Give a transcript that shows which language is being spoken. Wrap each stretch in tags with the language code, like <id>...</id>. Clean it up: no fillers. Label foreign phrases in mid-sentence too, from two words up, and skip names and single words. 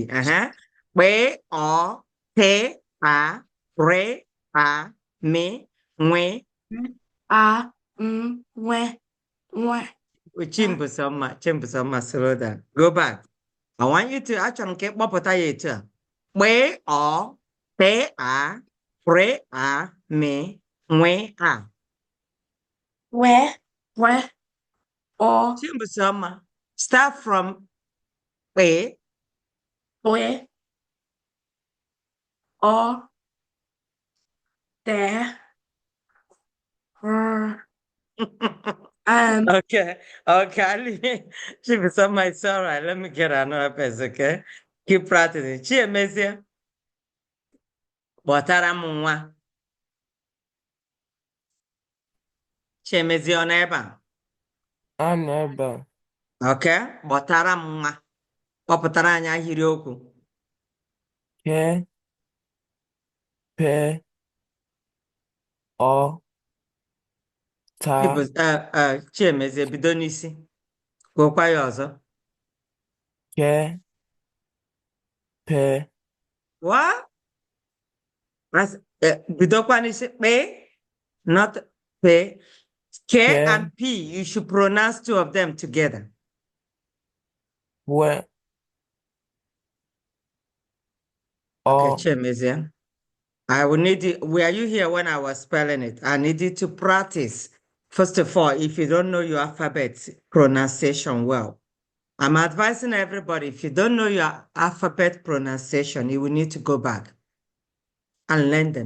<ig>B O T A R A M. Nwe. are where</ig> <en>Chimbusoma, slow down. Go back. I want you to</en> <ig>achọrọ m ka ịkpọpụta ya etu a. B O T A R A M. Nwe a. where or</ig> <en>Chimbusoma. Start from B. where or there Okay, Chimbusoma, it's all right. Let me get another person, okay? Keep practicing.</en> <ig>Chiemezie. Kpọtara m nwa. Chiemezie ọ nọ ebe a?</ig> <en>I'm ebe.</en> <ig>Okay, kpọtara m nwa. Kpọpụtara anyị ahịrịokwu. Ke pe, o, ta, Chiemeze bido n'isi. Gwakwa ya ọzọ. ke, pe,</ig> <en>What?</en> <ig>Bidokwa n'isi pe,</ig> <en>not pe. K ke, and P, you should pronounce two of them together. we, Okay, o, Chiemeze. I will need it. Were you here when I was spelling it? I need you to practice. First of all, if you don't know your alphabet pronunciation well, I'm advising everybody, if you don't know your alphabet pronunciation, you will need to go back and learn them.</en>